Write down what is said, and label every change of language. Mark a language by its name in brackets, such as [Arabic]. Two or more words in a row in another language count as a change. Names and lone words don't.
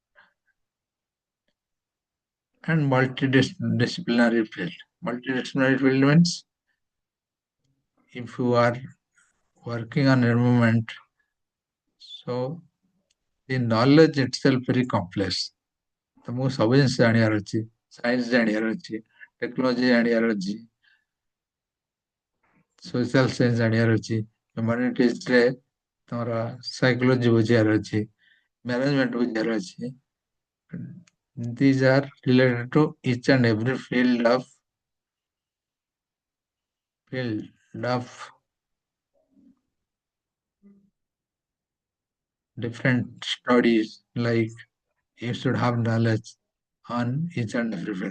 [English] And multidisciplinary field. Multidisciplinary field means if you are working on environment, so the knowledge itself very complex. [Odia] ତମକୁ ସବୁ ଜିନିଷ ଜାଣିବାର ଅଛି, ସାଇନ୍ସ ଜାଣିବାର ଅଛି, ଟେକ୍ନୋଲୋଜି ଜାଣିବାର ଅଛି, [English] social science [Odia] ଜାଣିବାର ଅଛି, ହ୍ୟୁମାନିଟିଜରେ ତମର ସାଇକୋଲୋଜି ବୁଝିବାର ଅଛି, ମ୍ୟାନେଜମେଣ୍ଟ ବୁଝିବାର ଅଛି. [English] These are related to each and every field of different studies, like you should have knowledge on each and every field.